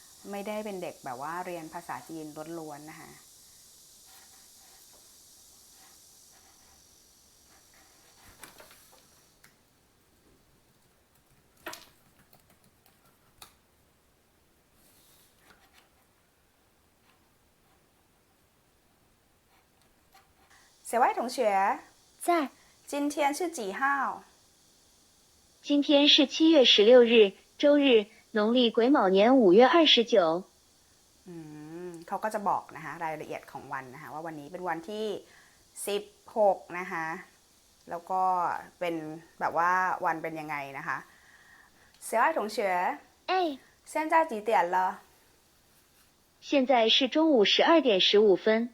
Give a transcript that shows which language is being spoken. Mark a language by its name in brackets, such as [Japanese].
[Thai] ไม่ได้เป็นเด็กแบบว่าเรียนภาษาจีนล้วนๆนะคะ小外同学 [Chinese] 在，今天是几号今天是7月16日，周日，农历癸卯年5月29。 [Thai] เขาก็จะบอกนะคะรายละเอียดของวันนะคะว่าวันนี้เป็นวันที่16นะคะแล้วก็เป็นแบบว่าวันเป็นยังไงนะคะ小爱同学哎， [Chinese] 现在几点了现在是中午12点15分。